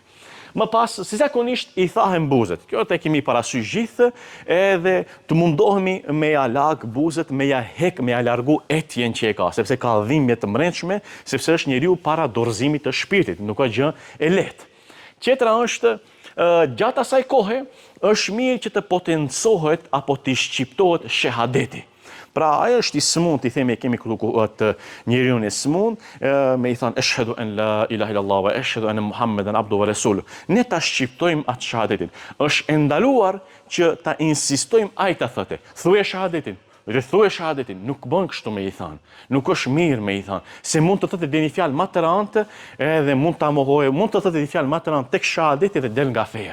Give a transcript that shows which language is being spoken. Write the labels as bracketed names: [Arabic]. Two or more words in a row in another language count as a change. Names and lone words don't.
[Albanian] Më pas, si zakonisht i thahem buzët. Kjo të kemi parasysh gjithë, edhe të mundohemi me ja lag buzët, me ja hek, me ja largu etjen që e ka, sepse ka dhimbje të mbrëmshme, sepse është njeriu para dorëzimit të shpirtit, nuk ka gjë e lehtë. Tjetra është, gjatë asaj kohe, është mirë që të potencohet apo të shqiptohet shahadeti. Pra, ajo është i smund, i themi kemi këtu njeriu i smund, me i thënë [Arabic] أشهد أن لا إله إلا الله وأشهد أن محمدا عبده ورسوله. [Albanian] Ne ta shqiptojmë atë shahadetin. Është e ndaluar që ta insistojmë ai ta thotë. Thuaj shahadetin. Thuaj shahadetin, nuk bën kështu me i thënë. Nuk është mirë me i thënë. Se mund të thotë dhe një fjalë më të rëndë, edhe mund ta mohojë, mund të thotë një fjalë më të rëndë tek shahadeti dhe del nga feja.